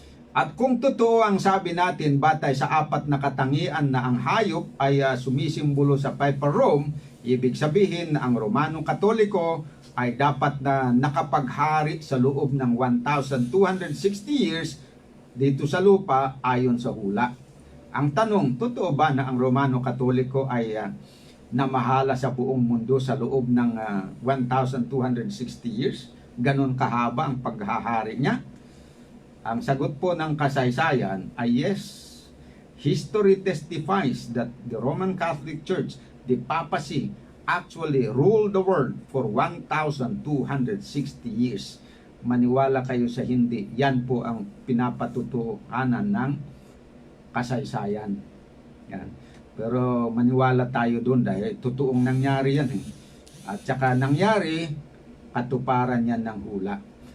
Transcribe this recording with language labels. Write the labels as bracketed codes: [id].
[tl] At kung totoo ang sabi natin batay sa 4 na katangian na ang hayop ay sumisimbolo sa Papal Rome, ibig sabihin na ang Romanong Katoliko ay dapat na nakapaghari sa loob ng 1,260 years dito sa lupa ayon sa hula. Ang tanong, totoo ba na ang Romano Katoliko ay namahala sa buong mundo sa loob ng 1,260 years? Ganon kahaba ang paghahari niya? Ang sagot po ng kasaysayan ay yes. [en] History testifies that the Roman Catholic Church, the papacy, actually ruled the world for 1,260 years. [tl] Maniwala kayo sa hindi, yan po ang pinapatutuhanan ng kasaysayan. Yan. Pero maniwala tayo doon dahil totoong nangyari yan At saka nangyari, katuparan yan ng hula.